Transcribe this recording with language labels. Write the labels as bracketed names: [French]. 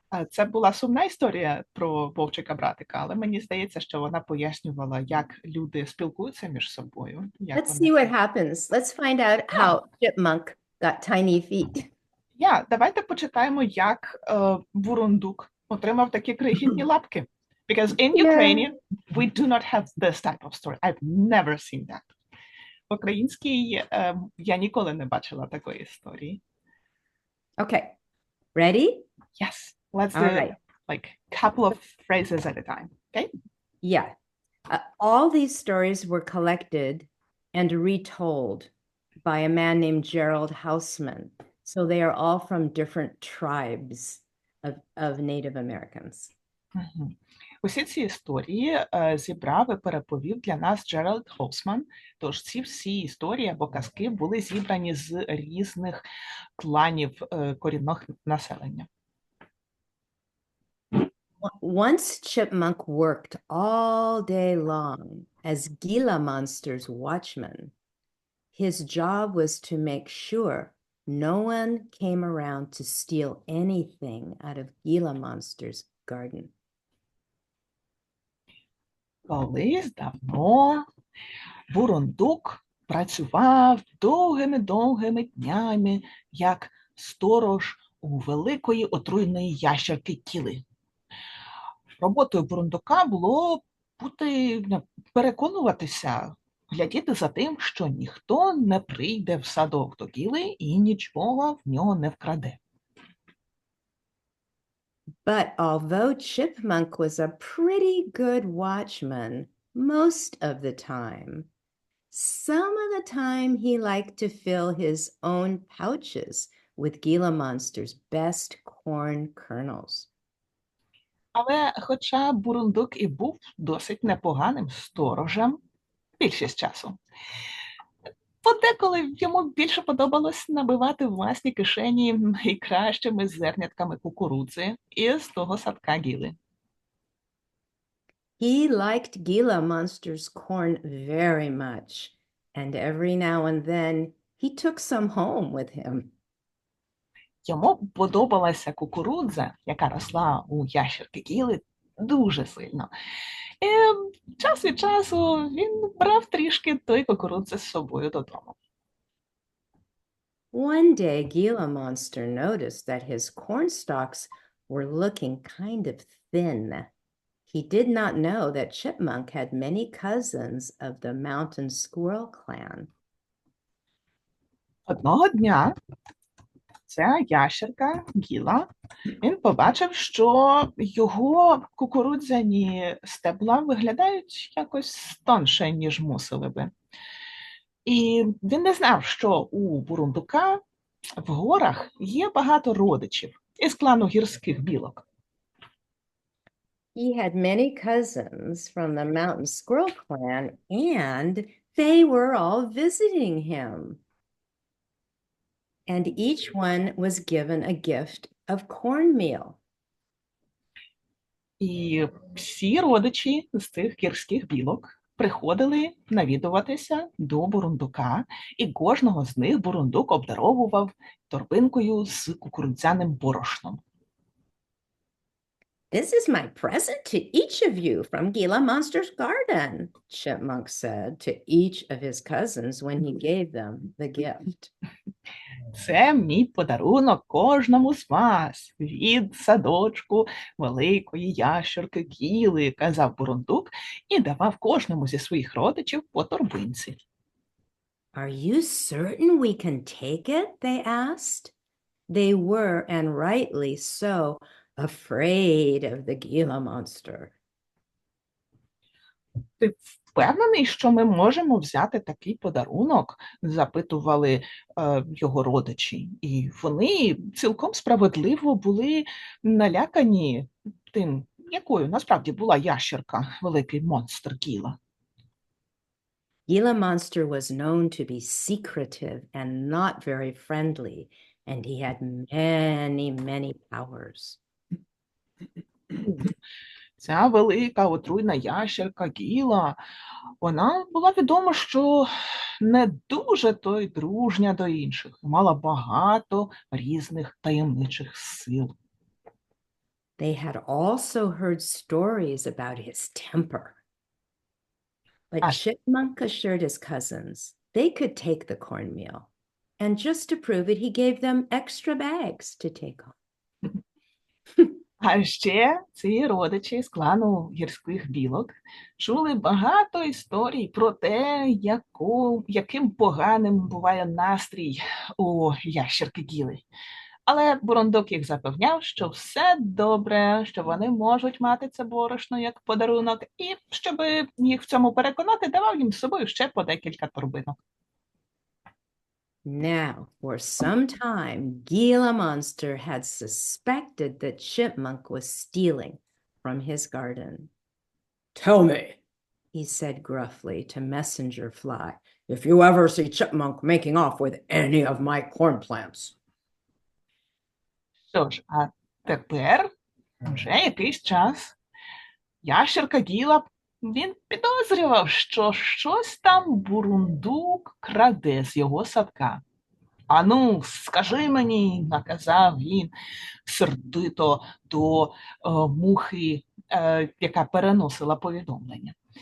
[Ukrainian] Це була сумна історія про вовчика-братика, але мені здається, що вона пояснювала, як люди спілкуються між собою. [English] Let's see what happens. Let's find out how Chipmunk got tiny feet. [Ukrainian] Давайте почитаємо, як бурундук отримав такі крихітні лапки. [English] Because in Ukrainian, we do not have this type of story. I've never seen that. [Ukrainian] В українській я ніколи не бачила такої історії. [English] Okay, ready? Yes, let's do All right. like couple of phrases at a time, okay? Yeah. All these stories were collected and retold by a man named Gerald Hausman. So they are all from different tribes of Native Americans. [Ukrainian] Усі ці історії зібрав і переповів для нас Джеральд Хаусман. Тож ці всі історії або казки були зібрані з різних кланів корінного населення. [English] Once Chipmunk worked all day long as Gila Monster's watchman. His job was to make sure no one came around to steal anything out of Gila Monster's garden. [Ukrainian] Колись давно бурундук працював довгими-довгими днями, як сторож у великої отруйної ящерки Кіли. Роботою бурундука було переконуватися, глядіти за тим, що ніхто не прийде в садок до Кіли і нічого в нього не вкраде. [English] But although Chipmunk was a pretty good watchman most of the time, some of the time he liked to fill his own pouches with Gila Monster's best corn kernels. [Ukrainian] Але хоча бурундук і був досить непоганим сторожем більшість часу, подеколи йому більше подобалось набивати власні кишені найкращими зернятками кукурудзи із того садка Гіли. [English] He liked Gila Monster's corn very much, and every now and then he took some home with him. [Ukrainian] Йому подобалася кукурудза, яка росла у ящерки Гіли, дуже сильно. І час від часу він брав трішки той кукурудзи з собою додому. [English] One day, Gila Monster noticed that his corn stalks were looking kind of thin. He did not know that Chipmunk had many cousins of the mountain squirrel clan. [Ukrainian] Одного дня ця ящерка Гіла, він побачив, що його кукурудзяні стебла виглядають якось тонше, ніж мусили би. І він не знав, що у бурундука в горах є багато родичів із клану гірських білок. [English] He had many cousins from the mountain squirrel clan, and they were all visiting him. And each one was given a gift of cornmeal. [Ukrainian] І всі родичі з тих гірських білок приходили навідуватися до бурундука, і кожного з них бурундук обдаровував торбинкою з кукурудзяним борошном. [English] This is my present to each of you from Gila Monster's garden, Chipmunk said to each of his cousins when he gave them the gift. [Ukrainian] Це мій подарунок кожному з вас від садочку великої ящерки Гіли, казав бурундук і давав кожному зі своїх родичів по торбинці. [English] Are you certain we can take it? They asked. They were, and rightly so, afraid of the Gila monster. [Ukrainian] Ти впевнений, що ми можемо взяти такий подарунок? Запитували його родичі. І вони цілком справедливо були налякані тим, якою насправді була ящерка, великий монстр Гіла. [English] Gila monster was known to be secretive and not very friendly, and he had many, many powers. [Ukrainian] Ця велика отруйна ящерка Гіла, вона була відома, що не дуже то й дружня до інших, мала багато різних таємничих сил. [English] They had also heard stories about his temper. But Chipmunk assured his cousins they could take the cornmeal, and just to prove it, he gave them extra bags to take home. [Ukrainian] А ще ці родичі з клану гірських білок чули багато історій про те, яким поганим буває настрій у ящерки Гіли. Але Бурундук їх запевняв, що все добре, що вони можуть мати це борошно як подарунок, і щоб їх в цьому переконати, давав їм з собою ще по декілька торбинок. [English] Now, for some time, Gila Monster had suspected that Chipmunk was stealing from his garden. "Tell me," he said gruffly to Messenger Fly, "if you ever see Chipmunk making off with any of my corn plants." [Ukrainian] Що ж, а тепер вже якийсь час ящерка Гіла, він підозрював, що щось там Бурундук краде з його садка. «Ану, скажи мені», – наказав він сердито до мухи, яка переносила повідомлення.